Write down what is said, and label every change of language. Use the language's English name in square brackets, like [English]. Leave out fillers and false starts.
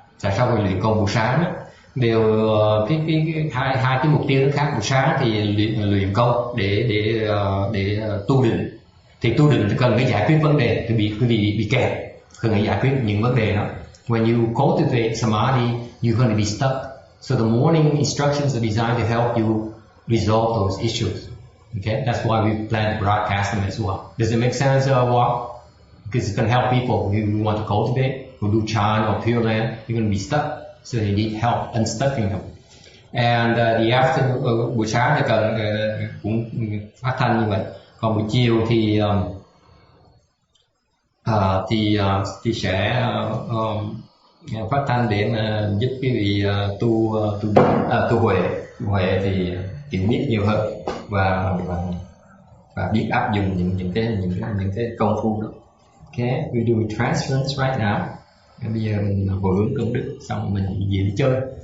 [Vietnamese] Tại sao phải luyện công buổi sáng đó? Đều hai cái mục tiêu nó khác. Buổi sáng thì luyện công để tu định, thì tu định cần phải giải quyết vấn đề, quý vị bị kẹt, cần phải giải quyết những vấn đề đó. [English] When you cultivate samadhi, you're going to be stuck. So the morning instructions are designed to help you resolve those issues. Okay, that's why we plan to broadcast them as well. Does it make sense, Walk? Because it's going to help people who want to cultivate, who do chant or Pure Land. You're going to be stuck, so they need help unstucking them. And the afternoon, [Vietnamese] buổi sáng thì cần cũng phát thanh như vậy. Còn buổi chiều thì sẽ phát thanh để mà giúp quý vị tu huệ thì hiểu biết nhiều hơn và biết áp dụng những cái công phu đó. [English] Okay, we do transference right now. [Vietnamese] Bây giờ mình hồi hướng công đức xong mình về đi chơi.